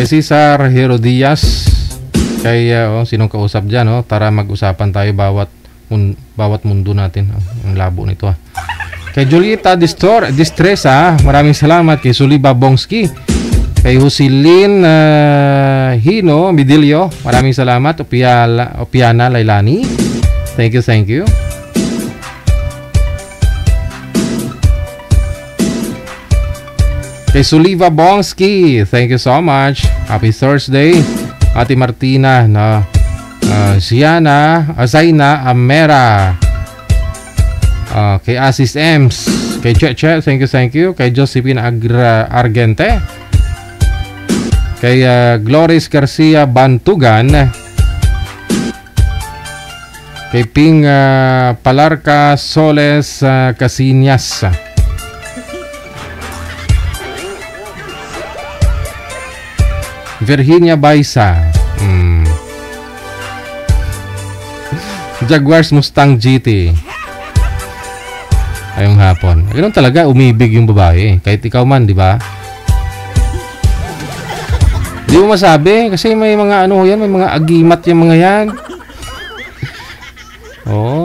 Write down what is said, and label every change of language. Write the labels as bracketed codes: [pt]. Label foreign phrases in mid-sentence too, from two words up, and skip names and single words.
[tl] Cesar Herodias, kay sinong kausap dyan, tara mag-usapan tayo bawat mundo natin. Ang labo nito Kay Julieta Distresa, maraming salamat. Kay Suliba Bongski, kay Husilin Hino Midilio, maraming salamat. Opiana Lailani, [en] thank you. [tl] Kay Suliva Bongski, [en] thank you so much. Happy Thursday. Ate Martina, Zaina Amera, kay Asis Ems, kay Cheche, thank you. Kay Josephine Argente, kay Gloris Garcia Bantugan, kay Ping Palarca Soles Casinas, Virginia Baisa, Jaguars Mustang GT. [tl] Ayong hapon. Ganun talaga, umibig yung babae. Kahit ikaw man, di ba? Di mo masabi kasi may mga yan, may mga agimat yung mga yan. Oo.